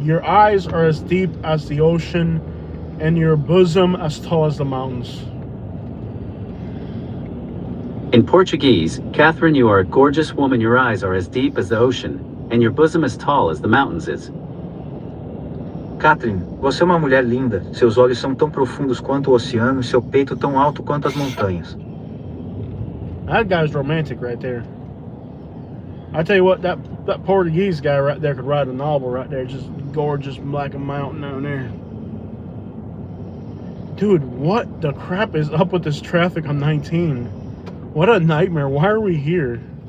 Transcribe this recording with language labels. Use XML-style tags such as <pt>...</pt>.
<en>Your eyes are as deep as the ocean, and your bosom as tall as the mountains. In Portuguese, Catherine, you are a gorgeous woman. Your eyes are as deep as the ocean, and your bosom as tall as the mountains is.</en> <pt>Catherine, você é uma mulher linda, seus olhos são tão profundos quanto o oceano e seu peito tão alto quanto as montanhas.</pt> <en>That guy's romantic right there. I tell you what, that Portuguese guy right there could write a novel right there. Just gorgeous like a mountain down there. Dude, what the crap is up with this traffic on 19? What a nightmare. Why are we here?</en>